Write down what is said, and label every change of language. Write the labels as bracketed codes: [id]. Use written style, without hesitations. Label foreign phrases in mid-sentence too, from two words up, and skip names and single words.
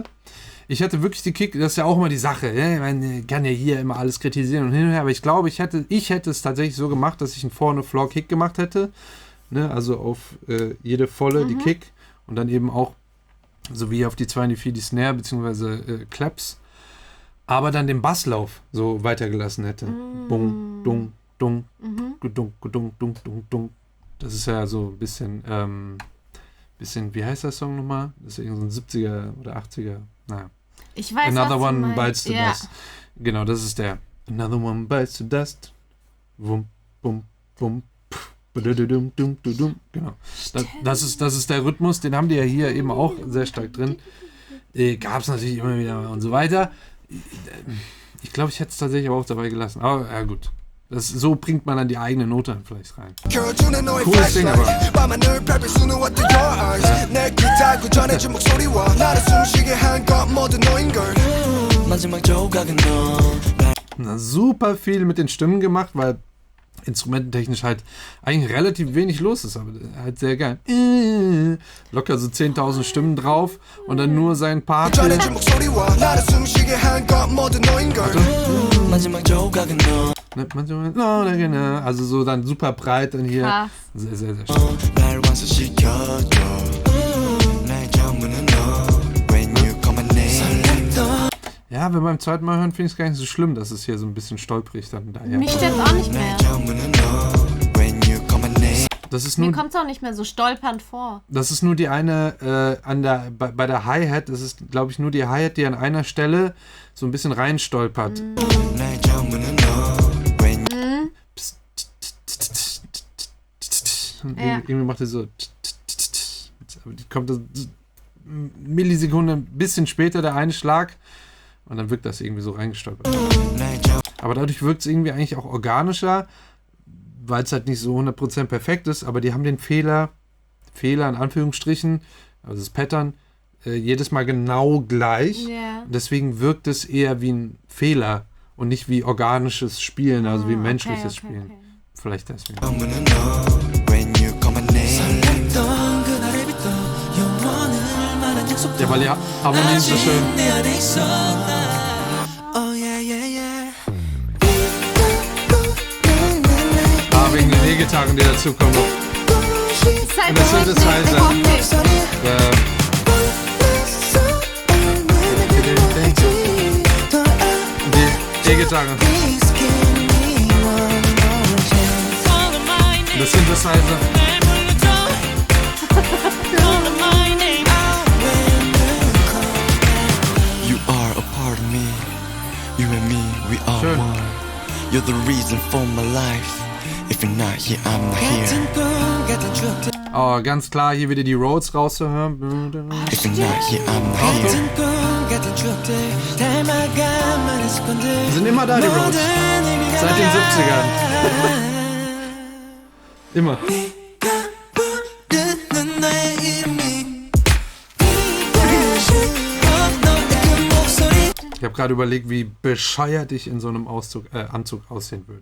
[de] Ich hätte wirklich die Kick, das ist ja auch immer die Sache, ne? Man kann ja hier immer alles kritisieren und hin und her, aber ich glaube, ich hätte es tatsächlich so gemacht, dass ich einen Vorne-Floor-Kick gemacht hätte, ne? Also auf jede volle die Kick und dann eben auch so wie auf die 2 und die 4 die Snare bzw. Claps, aber dann den Basslauf so weitergelassen hätte. Bung, dung, dung, gedung, gedung, dung, dung, dung. Das ist ja so ein bisschen, wie heißt der Song nochmal? Das ist irgendwie so ein 70er oder 80er, naja. Ich weiß, Another was One du Bites the ja. Dust. Genau, das ist der. Another One Bites the Dust. Wum, bum, bum. Dum, dum, dum, dum. Genau. Das ist der Rhythmus, den haben die ja hier eben auch sehr stark drin. Gab es natürlich immer wieder und so weiter. Ich glaube, ich hätte es tatsächlich aber auch dabei gelassen. Aber ja gut. So bringt man dann die eigene Note dann vielleicht rein. [ko] 켜주는 너의 [de] Cooles Ding aber. [ko] flashlight 밤하늘 밟을 수는 [en] what to your eyes [ko] 내 귀 닫고 전해준 목소리와 나를 숨쉬게 한 건 모두 너인걸 마지막 조각은 너 [de] Na, super viel mit den Stimmen gemacht, weil instrumententechnisch halt eigentlich relativ wenig los ist, aber halt sehr geil. Locker so 10.000 Stimmen drauf und dann nur sein Part hier. [ko] 전해준 목소리와 나를 숨쉬게 한 건 모두 너인걸 마지막 조각은 너 [de] Also so dann super breit dann hier. Krass. Sehr, sehr, sehr schön. [ko] 날 완성시켜줘 날 전부는 너 [en] When you call my name [de] Ja, wenn beim zweiten Mal hören, finde ich es gar nicht so schlimm, dass es hier so ein bisschen stolperig dann daher. Mich jetzt auch nicht mehr. [ko] 날 전부는 너 [en] When you call my name [de] Das ist Mir nur, kommt es auch nicht mehr so stolpernd vor. das ist nur die eine bei der Hi-Hat, das ist glaube ich nur die Hi-Hat, die an einer Stelle so ein bisschen reinstolpert. [ko] 날 전부는 너 When [de] Und Ja. irgendwie macht er so. Aber die kommt so Millisekunde ein bisschen später der eine Schlag und dann wirkt das irgendwie so reingestolpert. [ko] 날 전 [de] Aber dadurch wirkt es irgendwie eigentlich auch organischer, weil es halt nicht so 100% perfekt ist, aber die haben den Fehler in Anführungsstrichen, also das Pattern, jedes Mal genau gleich. Ja. Deswegen wirkt es eher wie ein Fehler und nicht wie organisches Spielen, also wie menschliches Spielen. Vielleicht deswegen. [ko] 전부는 너 [en] When you call my name [ko] 설렜던 그날부터 영원을 말한 약속 [de] Ja, weil die Harmonie ist so schön. [ko] 내 안에 있어 나 [en] Oh yeah yeah yeah [de] Wegen den E-Gitarren, die dazukommen. Ist halt Und das überhaupt Synthesizer. nicht Die E-Gitarre. Und das Synthesizer. [en] You are a part of me You and me, we are [de] Schön. [en] one You're the reason for my life If you're not here, I'm not here [de] Oh, ganz klar, hier wieder die Rhodes rauszuhören. [en] If you're not here, I'm not here [de] Die sind immer da, die Rhodes. Seit den 70ern. Immer. Ich habe gerade überlegt, wie bescheuert ich in so einem Anzug aussehen würde.